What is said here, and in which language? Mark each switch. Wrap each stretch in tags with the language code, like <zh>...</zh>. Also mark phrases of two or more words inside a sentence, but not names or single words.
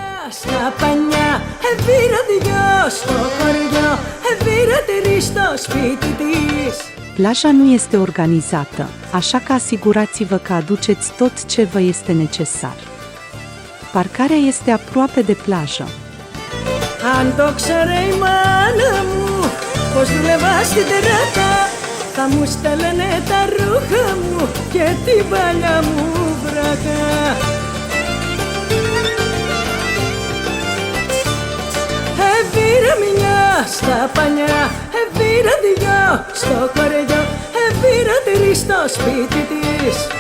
<ro>Plaja nu este organizată, așa că asigurați-vă că aduceți tot ce vă este necesar. Parcarea este aproape de plajă.</ro> <el>Θα μου στέλνε τα ρούχα μου και την παλιά μου βρακά. Έβηρα μια στα πανιά, έβηρα δυο στο κοριό, έβηρα τρεις στο σπίτι της.</el>